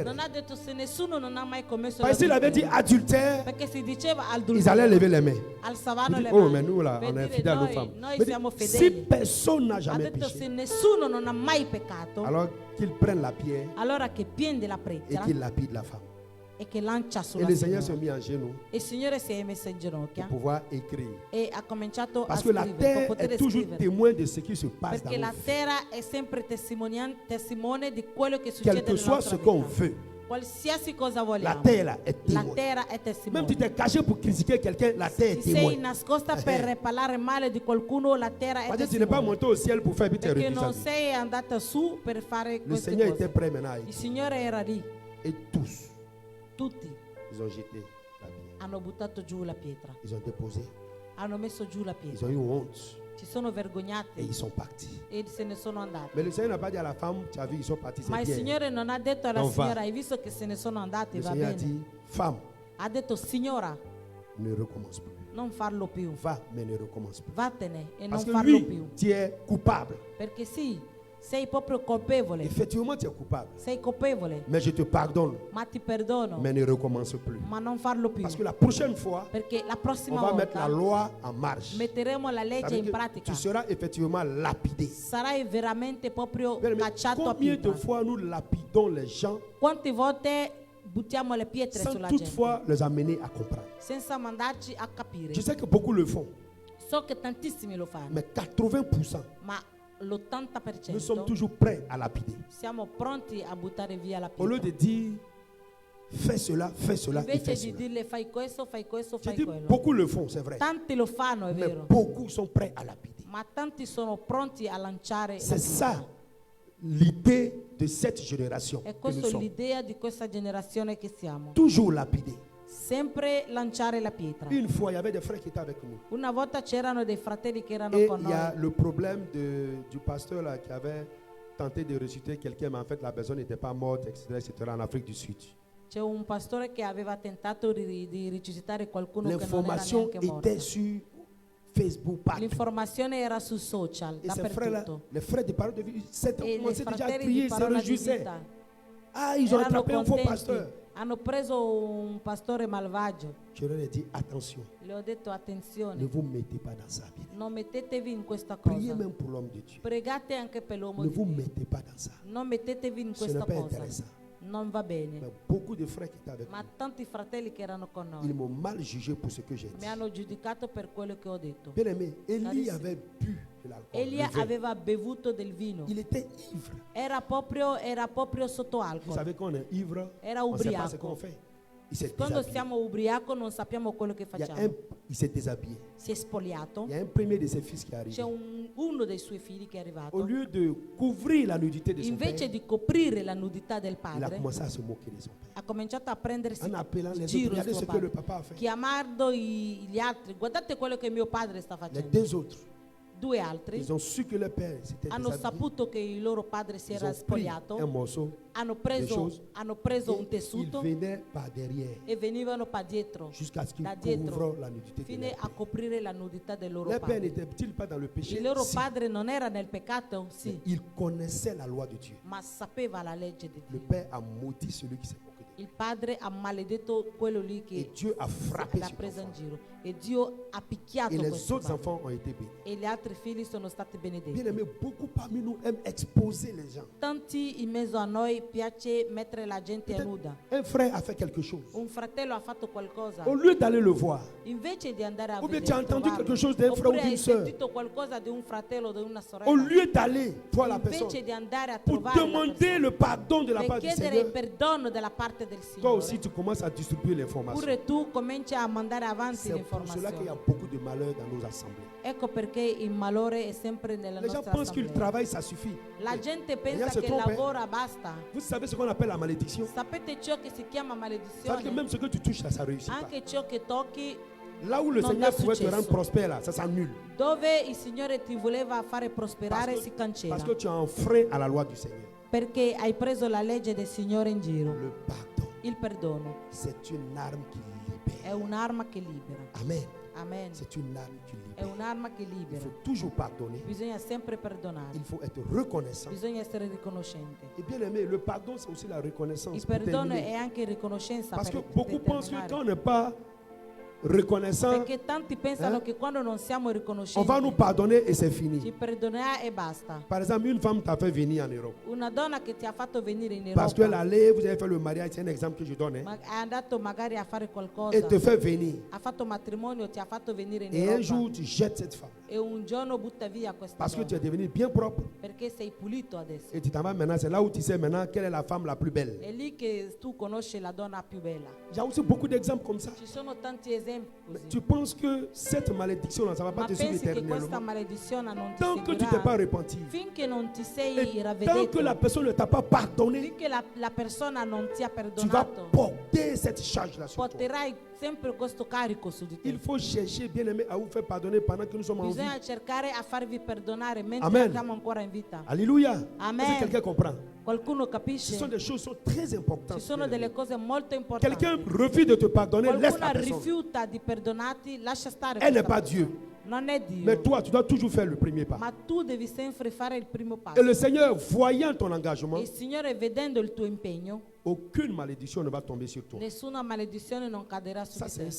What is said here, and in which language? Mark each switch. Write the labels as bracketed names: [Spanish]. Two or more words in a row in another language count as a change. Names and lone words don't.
[Italian] Non ha detto se nessuno non ha mai commesso [French] Parce qu'il avait dit [Italian] l'adulterio. [French] adultère, [Italian] Perché si diceva [French] ils allaient [Italian] adulterio, [French] lever les mains. [Italian] alzavano [French] Il le dit, oh, [Italian] mani. [French] mais nous là, [Italian] Per [French] on est [Italian] dire, [French] fidèles aux [Italian] noi- [French] femmes. [Italian] Noi [French] Mais [Italian] siamo si fedeli. [French] personne n'a [Italian] Ha [French] jamais [Italian] detto se [French] péché, [Italian] nessuno non ha mai peccato, [French] alors qu'il prenne la pierre [Italian] allora che prende la [French] et [Italian] pietra [French] qu'il lapide la femme. [Italian] e che lancia [French] Et [Italian] sulla [French] le Seigneur s'est [Italian] signora. [French] mis en genoux [Italian] E il Signore si è messo in [French] pour [Italian] ginocchia [French] pouvoir écrire. [Italian] e ha cominciato a [French] Parce que la [Italian] scrivere, per [French] terre [Italian] poter [French] est toujours [Italian] scrivere. [French] témoin de ce qui se passe dans [Italian] Perché la [French] nos vies. [Italian] terra è sempre testimone di quello che [French] Quel [Italian] succede [French] que [Italian] nella [French] soit [Italian] nostra [French] ce qu'on [Italian] vita. [French] veut, [Italian] Qualsiasi cosa [French] la [Italian] vogliamo, [French] terre est [Italian] la [French] témoin. [Italian] terra è [French] Même [Italian] testimone. [French] si tu t'es caché pour critiquer quelqu'un, la terre est [Italian] Se sei [French] témoin. [Italian] nascosta per parlare male di qualcuno, la terra è [French] Parce que tu n'es pas [Italian] testimone. [French] monté au ciel pour faire vite [Italian] Perché [French] réduire [Italian] non [French] sa vie. [Italian] sei andata su per fare [French] Le [Italian] queste [French] Seigneur était [Italian] cose. [French] prêt maintenant à [Italian] Il [French] écrire. [Italian] Signore era lì. [French] Et tous, [Italian] Tutti [French] ils ont jeté la pierre. [Italian] hanno buttato giù la pietra. [French] Ils ont déposé. [Italian] Hanno messo giù la [French] Ils [Italian] pietra. [French] ont eu honte. [Italian] Si sono [French] Et [Italian] vergognati [French] ils sont partis. [Italian] e se ne sono andati. [French] Mais le Seigneur n'a pas dit à la femme, tu as vu, ils sont partis, [Italian] Ma [French] c'est [Italian] il [French] bien. [Italian] Signore non ha detto alla [French] Non va. [Italian] signora, hai visto che se ne sono andati, [French] Le [Italian] va [French] Seigneur a [Italian] bene. [French] dit, femme, [Italian] Ha detto, signora, [French] ne recommence plus. [Italian] non farlo più. [French] Va, mais ne recommence plus. [Italian] Vattene e non [French] Parce que [Italian] farlo [French] lui, [Italian] più. [French] tu es coupable. [Italian] Perché sì, sei proprio colpevole. [French] Effectivement, tu es coupable. [Italian] Sei colpevole, [French] Mais je te pardonne. [Italian] ma ti perdono. [French] Mais ne recommence plus. [Italian] Ma non farlo più. [French] Parce que la prochaine fois, [Italian] Perché la [French] on [Italian] prossima [French] va mettre la [Italian] volta [French] loi en marche. [Italian] metteremo la [French] Ça [Italian] legge [French] veut [Italian] in [French] dire que [Italian] pratica. [French] tu seras effectivement lapidé. [Italian] Sarai veramente proprio [French] Mais [Italian] cacciato a [French] combien de [Italian] pietra. [French] fois nous lapidons les gens [Italian] Quante volte buttiamo le pietre [French] sans [Italian] sulla [French] toutefois [Italian] gente [French] les amener à comprendre? [Italian] senza mandarci a capire? [French] Je sais que beaucoup le font, [Italian] So che tantissimi lo fanno, [French] mais 80%, [Italian] ma [French] nous sommes [Italian] l'80% [French] toujours prêts à lapider. [Italian] siamo pronti a buttare via la [French] Au lieu de [Italian] pietra. [French] dire, fais cela et [Italian] Invece [French] fais [Italian] di [French] cela. [Italian] dirle fai questo, [French] Je [Italian] fai [French] dis, [Italian] quello. [French] beaucoup le font, c'est vrai. [Italian] Tanti lo fanno, è [French] Mais [Italian] vero, [French] beaucoup sont prêts à lapider. [Italian] ma tanti sono pronti a lanciare la [French] C'est ça [Italian] pietra. [French] l'idée de cette génération [Italian] E [French] que nous [Italian] questa è [French] sommes. [Italian] l'idea di questa generazione che siamo. [French] Toujours lapider. [Italian] Sempre lanciare la pietra. [French] Une fois, il y avait des frères qui étaient avec nous. [Italian] Una volta c'erano dei fratelli che erano [French] Et [Italian] con [French] il y a [Italian] noi. [French] le problème du pasteur là qui avait tenté de ressusciter quelqu'un, mais en fait la personne n'était pas morte, etc., en Afrique du Sud. [Italian] C'è un pastore che aveva tentato di risuscitare qualcuno che non era [French] L'information [Italian] neanche morto. [French] était sur Facebook, partout. [Italian] L'informazione era su social, [French] Et ces frères-là, [Italian] dappertutto. [French] les frères de parole de vie, ont [Italian] E i [French] commencé déjà à [Italian] fratelli di [French] crier, se [Italian] parola di [French] réjouissaient. [Italian] vita [French] Ah, ils ont [Italian] erano [French] attrapé un faux [Italian] contenti. [French] pasteur. [Italian] Hanno preso un pastore malvagio. [French] Je leur ai dit, attention, [Italian] Le ho detto [French] ne [Italian] attenzione, [French] vous mettez pas dans ça. Bien. [Italian] non mettetevi in questa [French] Priez [Italian] cosa. [French] même pour l'homme de Dieu. [Italian] Pregate anche per l'uomo [French] Ne [Italian] di [French] vous [Italian] Dio. [French] mettez pas dans ça. [Italian] Non mettetevi in [French] Ce n'est [Italian] questa [French] pas [Italian] cosa. [French] intéressant. [Italian] Non va bene. [French] Mais beaucoup de frères qui étaient avec [Italian] Ma [French] nous, [Italian] tanti fratelli che erano con [French] ils [Italian] noi [French] m'ont mal jugé pour ce que j'ai dit. [Italian] mi hanno giudicato per quello che ho detto. [French] Bien aimé, Élie [Italian] Carissimo. [French] avait bu de l'alcool. [Italian] Elia [French] le vin. [Italian] aveva bevuto del vino. [French] Il était ivre. [Italian] Era proprio sotto [French] Vous [Italian] alcol. [French] savez qu'on est ivre, [Italian] Era [French] on ne sait pas [Italian] ubriaco. [French] ce qu'on fait. Il s'est [Italian] Quando [French] déshabillé. [Italian] siamo ubriaco non sappiamo quello che [French] Il, y a [Italian] facciamo. [French] il s'est déshabillé. [Italian] Si è spogliato. [French] Il y a un premier de ses fils qui est [Italian] C'è [French] arrivé. [Italian] uno dei suoi figli che è [French] Au [Italian] arrivato. [French] lieu de couvrir la nudité de son [Italian] Invece [French] père, [Italian] di coprire la nudità del [French] il a [Italian] padre, [French] commencé à se moquer de son père. [Italian] ha cominciato a prendersi [French] En appelant [Italian] in [French] les autres, [Italian] giro il [French] regardez [Italian] suo [French] ce que le [Italian] padre, [French] papa a fait. [Italian] chiamando gli altri. Guardate quello che mio padre sta [French] Les [Italian] facendo. [French] deux autres, [Italian] Due altri [French] ils ont su que leur père s'était [Italian] hanno [French] déshabillé. [Italian] saputo che il loro padre si [French] Ils [Italian] era [French] ont pris [Italian] spogliato, [French] un morceau [Italian] hanno [French] des [Italian] preso, [French] choses [Italian] hanno preso un [French] et ils [Italian] tessuto [French] venaient par derrière [Italian] e venivano pa dietro, [French] jusqu'à ce qu'ils [Italian] da dietro, [French] couvrent la nudité de [Italian] fino [French] leur [Italian] a [French] père. [Italian] coprire la nudità del loro [French] Leur père [Italian] padre. [French] n'était-il pas dans le péché? [Italian] Il loro [French] Si. [Italian] padre non era nel peccato? Sì, [French] Il connaissait la loi de Dieu. [Italian] ma sapeva la legge di [French] Le [Italian] Dio. [French] père a maudit celui qui s'est moqué de lui. [Italian] Il padre ha maledetto quello lì [French] Et [Italian] che [French] Dieu a frappé [Italian] l'ha [French] cet [Italian] presa in [French] enfant. [Italian] giro e Dio ha picchiato [French] Et les [Italian] questo [French] autres [Italian] padre. [French] enfants ont été bénis. [Italian] E gli altri figli sono stati [French] Bien [Italian] benedetti. [French] aimé, beaucoup parmi nous aiment exposer les gens. [Italian] Tanti in mezzo a noi piace mettere la gente a [French] Peut-être [Italian] nuda. [French] un frère a fait quelque chose. [Italian] Un fratello ha fatto qualcosa. [French] Au lieu d'aller le voir, [Italian] Invece di andare a [French] Ou bien [Italian] vedere, [French] tu as entendu [Italian] trovarlo, [French] quelque chose d'un frère ou [Italian] oppure [French] d'une [Italian] hai [French] sœur. [Italian] sentito qualcosa di un fratello o di una sorella, [French] au lieu d'aller voir la personne [Italian] invece di andare a [French] pour [Italian] trovare la [French] demander [Italian] persona, [French] le pardon de la [Italian] per [French] part du [Italian] chiedere il [French] Seigneur, [Italian] perdono dalla parte del [French] toi [Italian] Signore, [French] aussi tu commences à distribuer l'information. [Italian] oppure tu cominci a mandare avanti [French] C'est pour cela qu'il y a [Italian] l'informazione. [French] beaucoup de malheur dans nos assemblées. [Italian] Ecco perché il malore è sempre nella [French] Les gens [Italian] nostra [French] pensent qu'il [Italian] assemblea. [French] travaille, ça suffit. [Italian] La gente [French] Seigneur [Italian] pensa [French] se [Italian] che [French] trompe, [Italian] lavora basta. [French] Vous savez ce qu'on appelle la malédiction? [Italian] Sapete ciò che si chiama [French] Ça veut dire que [Italian] maledizione? [French] même ce que tu touches, ça ne réussit pas. [Italian] Anche ciò che tocchi, [French] Là où le [Italian] non [French] Seigneur [Italian] dà [French] pouvait te [Italian] successo. [French] rendre prospère, là, ça s'annule. [Italian] dove il Signore ti voleva fare [French] Parce [Italian] prosperare si [French] que, [Italian] cancella. [French] parce que tu as un frein à la loi du Seigneur. [Italian] Perché hai preso la legge del Signore in giro. [French] Le pardon, [Italian] Il perdono [French] c'est une arme qui [Italian] è [French] libère. [Italian] un'arma che libera. [French] Amen. [Italian] Amen. [French] C'est une arme qui [Italian] È [French] libère. [Italian] un'arma che [French] Il [Italian] libera. [French] faut toujours pardonner. [Italian] Bisogna sempre perdonare. [French] Il faut être reconnaissant. [Italian] Bisogna essere riconoscente. [French] Et bien aimé, le pardon, c'est aussi la reconnaissance. [Italian] Il [French] pour [Italian] perdono [French] terminer. [Italian] è anche riconoscenza [French] Parce que [Italian] per [French] beaucoup pensent que [Italian] terminare. [French] quand on n'est pas reconnaissants, [Italian] Perché tanti pensano che quando non siamo [French] on va [Italian] riconoscenti [French] nous pardonner et c'est [Italian] ci [French] fini. [Italian] perdonerà e basta. [French] Par exemple, une femme t'a fait venir en Europe. [Italian] Una donna che ti ha fatto venire in [French] Parce qu'elle [Italian] Europa, [French] allait, vous avez fait le mariage, c'est un exemple que je donne. [Italian] è andato magari a fare qualcosa, [French] Et te fait venir. [Italian] ha fatto matrimonio, ti ha fatto venire in [French] Et un [Italian] Europa [French] jour, tu jettes cette femme. [Italian] e un giorno butta via questa [French] Parce que tu es [Italian] donna [French] devenu bien propre. [Italian] perché sei pulito adesso. [French] Et tu t'en vas maintenant, c'est là où tu sais maintenant quelle est la femme la plus belle. [Italian] È lì che tu conosci la donna più bella. [French] Il y a aussi beaucoup d'exemples comme ça. [Italian] Ci sono tanti esempi [French] Mais [Italian] così. [French] tu penses que cette malédiction, ça ne va pas [Italian] Ma [French] te suivre [Italian] pensi che questa [French] éternellement. [Italian] maledizione non ti [French] Tant que tu ne t'es pas [Italian] seguirà [French] repenti. [Italian] finché non ti sei [French] Et tant que [Italian] ravveduto, [French] la personne ne t'a pas pardonné, [Italian] finché la persona non ti ha [French] tu vas [Italian] perdonato, [French] porter cette charge-là sur toi. [Italian] porterai sempre questo carico su di te. [French] Il faut chercher, bien aimé, à vous faire pardonner pendant que nous sommes en vie. [Italian] Bisogna cercare a farvi perdonare mentre [French] Amen. [Italian] siamo ancora in vita. [French] Alléluia. [Italian] Amen. [French] Est-ce que quelqu'un comprend? [Italian] Qualcuno [French] Ce [Italian] capisce? [French] sont des choses qui sont très importantes. [Italian] Ci sono [French] bien aimé. [Italian] delle cose molto importanti. [French] Quelqu'un refuse de te pardonner, laisse [Italian] Qualcuno [French] la personne. [Italian] rifiuta di perdonarti, lascia stare [French] Elle n'est [Italian] questa [French] pas [Italian] persona. [French] Dieu. [Italian] Non è Dio. [French] Mais toi, tu dois toujours faire le premier pas. [Italian] Ma tu devi sempre fare il primo [French] Et [Italian] passo. [French] le Seigneur, voyant ton engagement, [Italian] E il Signore, vedendo il tuo impegno, [French] aucune malédiction ne va tomber sur toi. [Italian] nessuna maledizione non caderà su [French] Ça, [Italian] di [French] c'est un [Italian] te.